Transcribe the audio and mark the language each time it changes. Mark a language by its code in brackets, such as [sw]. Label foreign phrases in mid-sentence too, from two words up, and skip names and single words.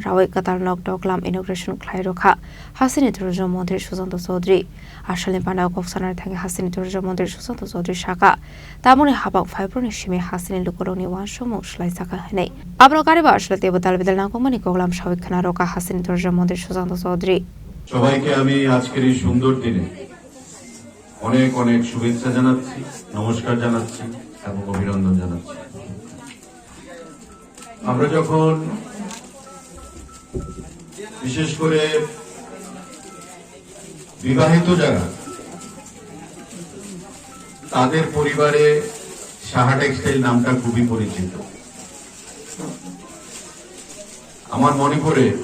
[trp] Rawai katal nok doklam inauguration khlairokha Hasini tourism mantri Sushant Chaudhary Ashalni Pandao Koksanar thangi Hasini tourism mantri Sushant Chaudhary Shaka Tamoni habang February shime Hasini lukoroni wanshomo khlaijaka hinai Abro kariba ashla tebo dalbidal nakongmani koklam shawikhana roka Hasini tourism mantri Sushant Chaudhary [bn] সবাইকে আমি আজকের এই সুন্দর দিনে অনেক অনেক শুভেচ্ছা জানাচ্ছি নমস্কার জানাচ্ছি এবং অভিনন্দন জানাচ্ছি আমরা যখন বিশেষ করে বিবাহিত যারা তাদের পরিবারে সাহা টেক্সটাইল নামটা খুবই পরিচিত আমার মনে পড়ে